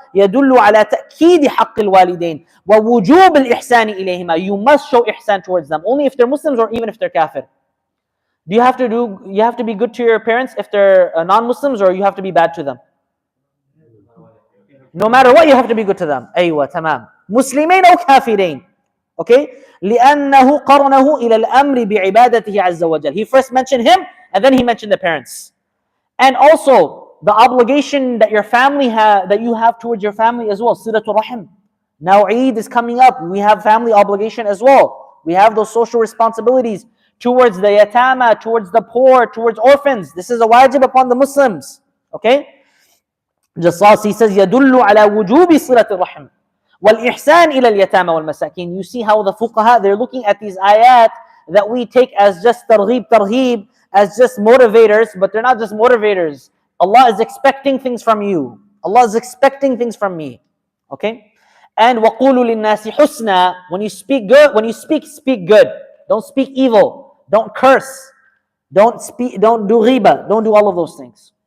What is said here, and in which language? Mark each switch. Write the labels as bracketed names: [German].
[Arabic] يَدُلُّ عَلَى تَأْكِيدِ حَقِّ الْوَالِدَيْنِ وَوُجُوبِ الْإِحْسَانِ إِلَيْهِمَا. [English] You must show ihsan towards them, only if they're Muslims or even if they're kafir. You have to be good to your parents if they're non-Muslims, or you have to be bad to them? No matter what, you have to be good to them. [Arabic] أيوة, تمام. مسلمين أو كافرين. [English] Okay? [Arabic] لأنه قرنه إلى الأمر بعبادته عز وجل. [English] He first mentioned him, and then he mentioned the parents. And also, the obligation that your family that you have towards your family as well. Silatul Rahim. Now Eid is coming up. We have family obligation as well. We have those social responsibilities towards the yatama, towards the poor, towards orphans. This is a wajib upon the Muslims. Okay? Jassas, he says, [Arabic] يَدُلُّ عَلَى وُجُوبِ صِلَةِ الرَّحِمِ وَالْإِحْسَانِ إِلَى الْيَتَامَى وَالْمَسَاكِينِ. [English] You see how the fuqaha, they're looking at these ayat that we take as just targhib, as just motivators, but they're not just motivators. Allah is expecting things from you. Allah is expecting things from me. Okay? And [Arabic] وَقُولُوا لِلنَّاسِ حُسْنًا. [English] When you speak good, speak good. Don't speak evil. Don't curse. Don't do ghiba. Don't do all of those things.